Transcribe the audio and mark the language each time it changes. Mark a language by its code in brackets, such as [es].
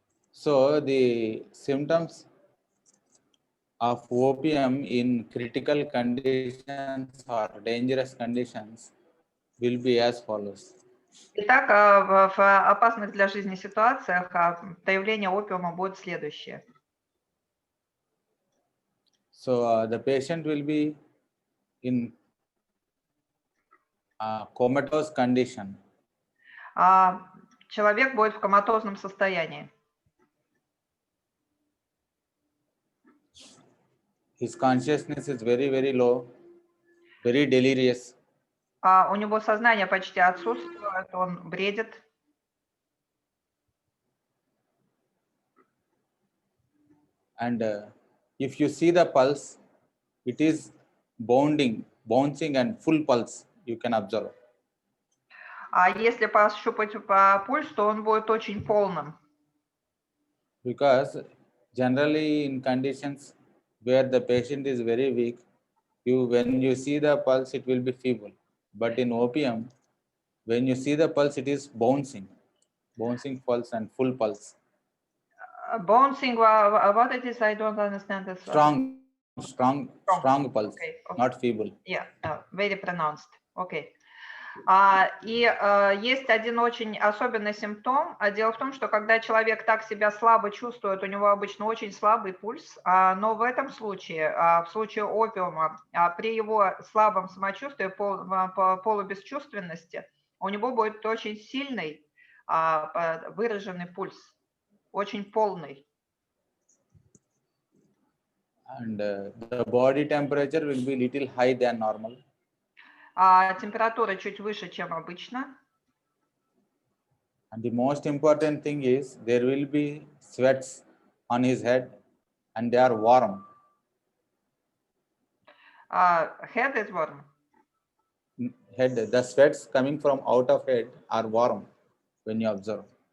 [en] So the symptoms of opium in critical conditions or dangerous conditions will be as follows. [ru] Итак, в опасных для жизни ситуациях проявление опиума будет следующее. [en] So the patient will be in comatose condition. [ru] Человек будет в коматозном состоянии. [en] His consciousness is very, very low, very delirious. [ru] У него сознание почти отсутствует, он бредит. [en] And if you see the pulse, it is bouncing and full pulse, you can observe. [ru] А если пощупать по пульс, то он будет очень полным. [en] Because generally in conditions where the patient is very weak, when you see the pulse, it will be feeble. But in opium, when you see the pulse, it is bouncing pulse and full pulse. Bouncing, what it is, I don't understand this. Strong pulse, Okay. not feeble. Yeah, very pronounced. Okay. [ru] И есть один очень особенный симптом. Дело в том, что когда человек так себя слабо чувствует, у него обычно очень слабый пульс, но в этом случае, в случае опиума, при его слабом самочувствии, полубесчувственности, у него будет очень сильный выраженный пульс, очень полный. [en] And the body temperature will be little high than normal. [ru] Температура чуть выше, чем обычно. [en] And the most important thing is there will be sweats on his head and they are warm. Head is warm. The sweats coming from out of head are warm when you observe.